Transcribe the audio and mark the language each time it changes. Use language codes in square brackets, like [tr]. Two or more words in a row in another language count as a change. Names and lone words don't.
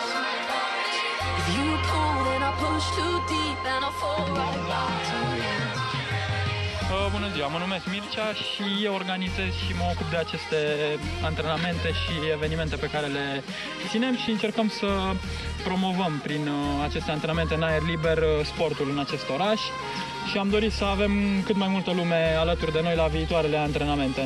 [en] If you pull, then I push too deep and I fall right back to you. [ro] Bună ziua, mă numesc Mircea și eu organizez și mă ocup de aceste antrenamente și evenimente pe care le ținem și încercăm să promovăm prin aceste antrenamente în aer liber sportul în acest oraș și am dorit să avem cât mai multă lume alături de noi la viitoarele antrenamente.